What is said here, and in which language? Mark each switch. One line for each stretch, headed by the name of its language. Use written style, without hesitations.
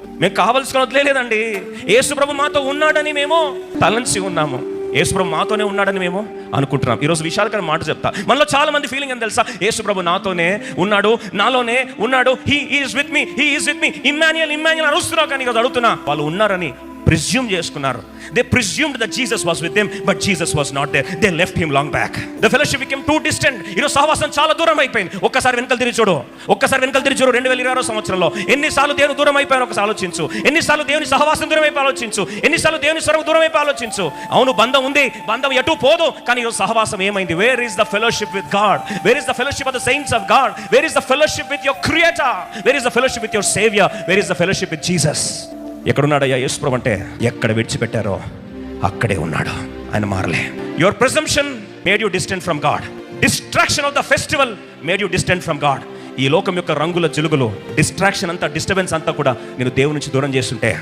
Telugu: మేము కావలసుకొని వదిలేదండి, యేసుప్రభు మాతో ఉన్నాడని మేము తలంచి ఉన్నాము, యేసుప్రభు మాతోనే ఉన్నాడని మేము అనుకుంటున్నాం. ఈరోజు విశాలకరమైన మాట చెప్తా. మనలో చాలా మంది ఫీలింగ్ అని తెలుసా? యేసుప్రభు నాతోనే ఉన్నాడు, నాలోనే ఉన్నాడు,
English: he is with me, he is with me,
Telugu: Immanuel Immanuel అరుస్తున్నావు. కానీ ఈరోజు అడుగుతున్నా, వాళ్ళు ఉన్నారని ప్రిజ్యూమ్ చేసుకున్నారు.
English: They presumed that Jesus was with them, but Jesus was not there. They left him long back. The fellowship became too distant.
Telugu: ఈరోజు సహవాసం చాలా దూరం అయిపోయింది. ఒక్కసారి వెనకలు తిరిగి చూడు, 2020 సంవత్సరంలో ఎన్నిసార్లు దేవుని దూరం అయిపోయాను ఒకసారి ఆలోచించు. ఎన్నిసార్లు దేవుని సహవాసం దూరం అయిపోయి ఆలోచించు. ఎన్నిసార్లు దేవుని స్వరం దూరం అయిపోయి ఆలోచించు. అవును, బంధం ఉంది, బంధం ఎటు పోదు, కానీ ఈరోజు సహవాసం ఏమైంది?
English: Where is the fellowship with God? Where is the fellowship of the saints of God? Where is the fellowship with your Creator? Where is the fellowship with your Savior? Where is the fellowship with Jesus?
Telugu: ఎక్కడున్నాడయ్యా యేసుప్రభు అంటే ఎక్కడ విడిచిపెట్టారో అక్కడే ఉన్నాడు. ఆయన మారలే.
English: Your presumption made you distant from God. Distraction of the festival made you distant from God.
Telugu: ఈ లోకం యొక్క రంగుల జిలుగులు, డిస్ట్రాక్షన్ అంతా, డిస్టర్బెన్స్ అంతా కూడా నేను దేవుని నుంచి దూరం చేస్తుంటే